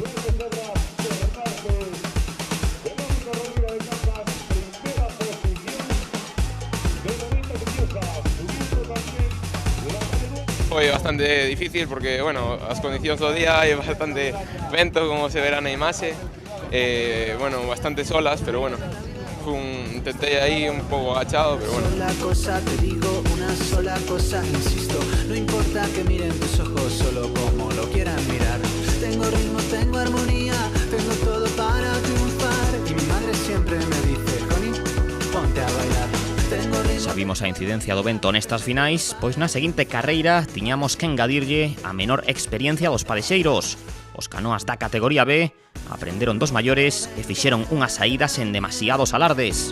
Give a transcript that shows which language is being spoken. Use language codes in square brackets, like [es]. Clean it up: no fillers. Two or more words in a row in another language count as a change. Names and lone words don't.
[gl] Foi bastante difícil porque, bueno, as condicións do día hai bastante vento, como se verá na imaxe, bueno, bastante solas, pero bueno, intenté aí un pouco agachado, pero bueno. [es] Sola cosa, te digo una sola cosa, insisto, no importa que miren tus ojos, solo como lo quieran mirar. Tengo ritmo, tengo armonía, tengo todo para triunfar, y mi madre siempre me dice, Connie, ponte a bailar. [gl] Sabimos a incidencia do vento nestas finais, pois na seguinte carreira tiñamos que engadirlle a menor experiencia dos padexeiros. Os canoas da categoría B aprenderon dos maiores e fixeron unhas saídas en demasiados alardes.